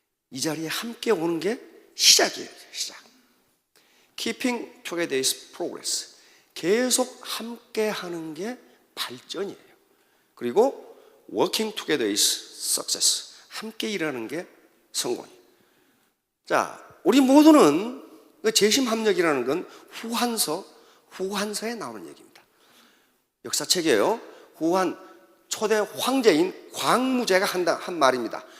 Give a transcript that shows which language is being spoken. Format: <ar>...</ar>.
<ko>이 자리에 함께 오는 게 시작이에요. 시작.</ko> <en>keeping together is progress.</en> <ko>계속 함께 하는 게 발전이에요.</ko> <en>그리고 working together is success.</en> <ko>함께 일하는 게 성공이에요. 자, 우리 모두는 재심합력이라는 건 후한서에 나오는 얘기입니다. 역사책이에요. 후한 초대 황제인 광무제가 한 말입니다.</ko>